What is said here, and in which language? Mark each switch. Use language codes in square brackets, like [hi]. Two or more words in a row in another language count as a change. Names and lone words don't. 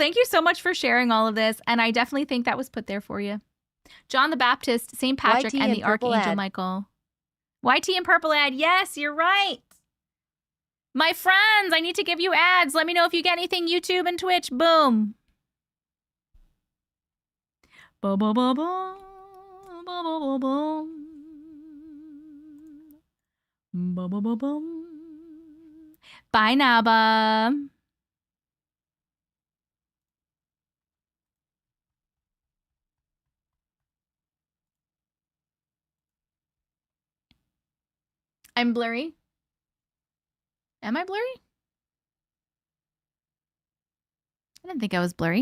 [en] Thank you so much for sharing all of this, and I definitely think that was put there for you. John the Baptist, St. Patrick, and the Archangel Michael. YT and Purple ad. Yes, you're right. My friends, I need to give you ads. Let me know if you get anything YouTube and Twitch. Boom. Ba ba ba ba ba ba ba ba ba ba ba ba. Bye, Naba. I'm blurry. Am I blurry? I didn't think I was blurry.